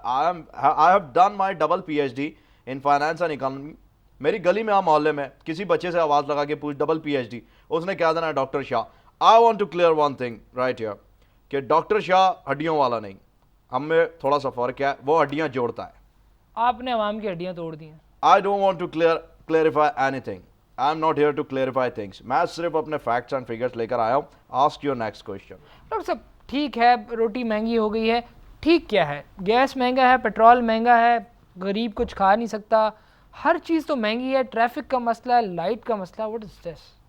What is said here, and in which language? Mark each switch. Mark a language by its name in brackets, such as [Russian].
[English] I have done my double P H D in finance and economy. [Urdu] میری گلی میں محلے میں کسی بچے سے آواز لگا کے پوچھ ڈبل پی ایچ ڈی, اس نے کہہ دینا doctor Shah. [English] I want to clear one thing right here [Urdu] کہ ڈاکٹر شاہ ہڈیوں والا نہیں, ہم میں تھوڑا سا فرق ہے, وہ ہڈیاں جوڑتا ہے. آپ نے عوام کی ہڈیاں توڑ دی ہیں. [English] I don't want to clarify anything. I'm not here to clarify things. [Urdu] میں صرف اپنے facts and figures لے کر آیا ہوں. [English] Ask your next question. [Urdu] Doctor صاحب ٹھیک ہے, روٹی مہنگی ہو گئی ہے, ٹھیک کیا ہے, گیس مہنگا ہے, پیٹرول مہنگا ہے, غریب کچھ کھا نہیں سکتا, ہر چیز تو مہنگی ہے. ٹریفک کا مسئلہ ہے, لائٹ کا مسئلہ ہے. [English] What is this?